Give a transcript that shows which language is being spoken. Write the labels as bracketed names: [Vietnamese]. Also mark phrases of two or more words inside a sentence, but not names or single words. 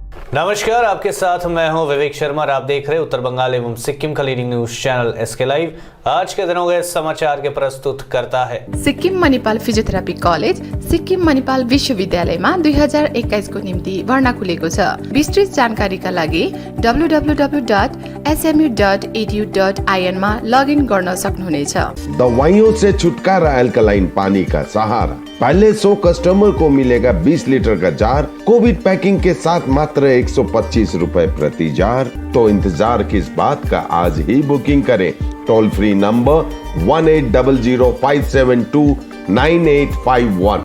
[Hindi] नमस्कार, आपके साथ मैं हूं विवेक शर्मा और आप देख रहे हैं उत्तर बंगाल एवं सिक्किम का [English] leading news channel [Hindi] एसके लाइव। आज के दिनों के समाचार के प्रस्तुत करता है [Nepali] सिक्किम मणिपाल फिजियोथेरापी कलेज सिक्किम मणिपाल विश्वविद्यालयमा 2021 को निम्ति भर्ना खुलेको छ। विस्तृत जानकारीका लागि www.smu.edu.in मा लगइन गर्न सक्नुहुनेछ। [Hindi] दवाइयों से छुटकारा एल्कलाइन पानी का सहारा। पहले 100 कस्टमर को मिलेगा 20 लीटर का जार। [English] Covid packing [Hindi] के साथ मात्र 125 रुपए प्रति जार। तो इंतजार किस बात का, आज ही बुकिंग करें। [English] toll free number [Hindi] 1800572981।